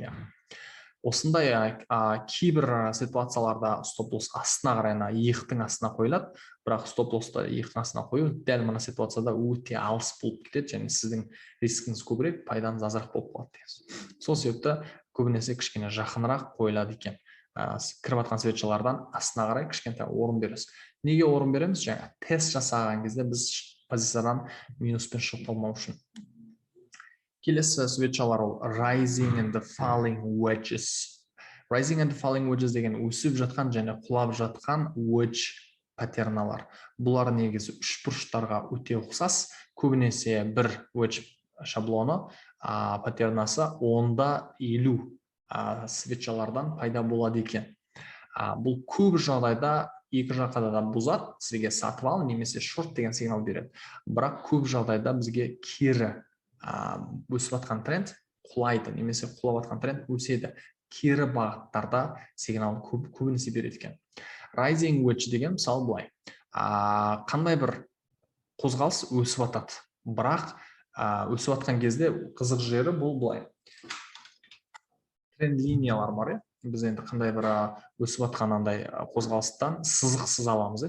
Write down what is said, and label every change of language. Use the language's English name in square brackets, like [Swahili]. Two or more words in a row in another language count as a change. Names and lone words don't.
[Kazakh] Осындай кейбір ситуацияларда стоп-лосс астына қарайына, иықтың астына қойылады, бірақ стоп-лоссты иықтың астына қою дәл мына ситуацияда өте алыс болып кетеді, және сіздің рискіңіз көбірек, пайдаңыз азырақ болып қалады. Сол себепті көбінесе кішкене жақынырақ қойылады екен. Кіріп атқан свечалардан астына қарай кішкентай орын бересіз. Неге орын береміз? Жаңа тест жасаған кезде біз позициядан минуспен шығып қалмау үшін. Келесі свечалар ол [English] rising and falling wedges. Rising and falling wedges [Kazakh] деген өсіп жатқан және құлап жатқан wedge паттерналар. Бұлар негізі үш бұрыштарға өте ұқсас. Көбінесе бір wedge шаблоны паттернасы 10-50 свечалардан пайда болады екен. Бұл көп жағдайда екі жаққа да бұзады, сізге сатып ал немесе шорт деген сигнал береді. Бірақ көп жағдайда бізге кері өсіп атқан тренд құлайды, немесе құлап атқан тренд өседі. Кері бағыттарда сигнал көбінесе береді екен. [English] Rising wedge [Kazakh] деген мысалы былай. Қандай бір қозғалыс өсіп атады. Бірақ өсіп атқан кезде қызық жері бұл былай. Тренд линиялар бар. Біз енді қандай бір өсіп атқанандай қозғалыстан сызықсыз аламыз.